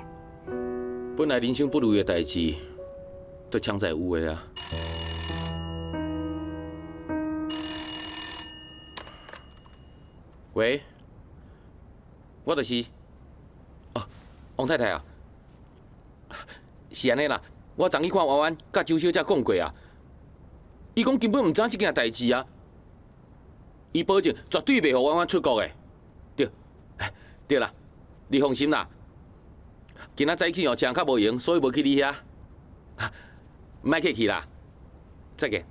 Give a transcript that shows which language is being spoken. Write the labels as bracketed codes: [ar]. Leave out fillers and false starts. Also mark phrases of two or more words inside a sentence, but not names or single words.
[nan] 本来人生不如意的代志，都强在有的啊。喂，我就是王太太啊，是安尼啦。我昨去看婉婉甲周小姐讲过啊，伊讲根本唔知影这件代志啊，伊保证绝对袂互婉婉出国的。对啦，你放心啦。今仔早起车较无闲，所以无去你遐。莫客气啦，再见。